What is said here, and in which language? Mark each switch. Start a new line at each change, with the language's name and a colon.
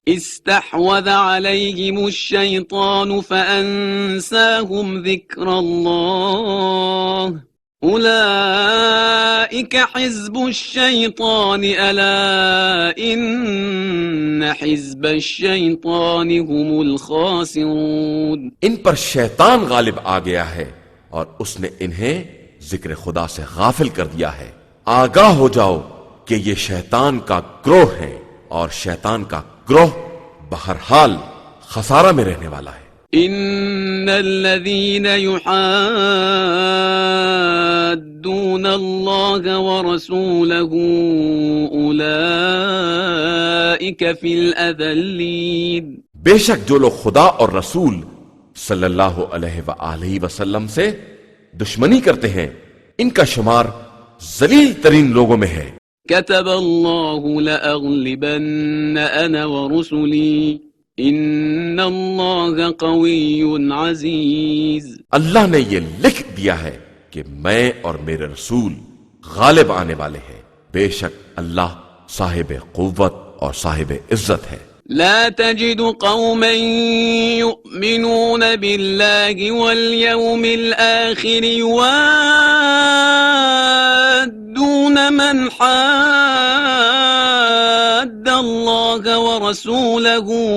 Arabic: استحوذ عليهم الشيطان فأنساهم ذكر الله أولئك حزب الشيطان ألا إن حزب الشيطان هم الخاسرون۔
Urdu: ان پر شیطان غالب آ گیا ہے اور اس نے انہیں ذکر خدا سے غافل کر دیا ہے۔ آگاہ ہو جاؤ کہ یہ شیطان کا گروہ ہے اور شیطان کا گروہ بہرحال خسارہ میں رہنے والا ہے۔
Arabic: ان الذين يحادون الله ورسوله اولئك في الاذلين۔
Urdu: بے شک جو لوگ خدا اور رسول صلی اللہ علیہ وآلہ وسلم سے دشمنی کرتے ہیں ان کا شمار ذلیل ترین لوگوں میں ہے۔
Arabic: كتب الله لأغلبن أنا ورسلي إن الله قوي عزيز۔
Urdu: اللہ نے یہ لکھ دیا ہے کہ میں اور میرے رسول غالب آنے والے ہیں، بے شک اللہ صاحب قوت اور صاحب عزت ہے۔
Arabic: لا تجد قوما يؤمنون بالله واليوم الآخر يوادون من حاد الله ورسوله